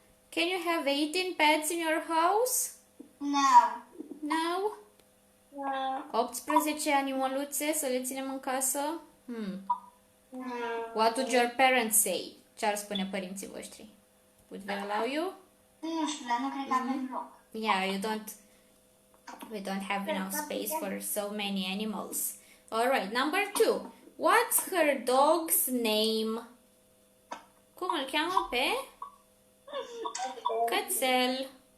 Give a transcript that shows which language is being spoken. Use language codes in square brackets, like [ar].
[en] Can you have 18 pets in your house? No. No? [ro] 18 animăluțe să le ținem în casă? [en] What would your parents say? [ro] Ce ar spune părinții voștri? [en] Would they allow you? [ro] Nu știu, dar nu cred că avem loc. [en] Yeah, we don't have enough space for so many animals. Alright, number 2. What's her dog's name? [ro] Cum îl cheamă pe? Cățel.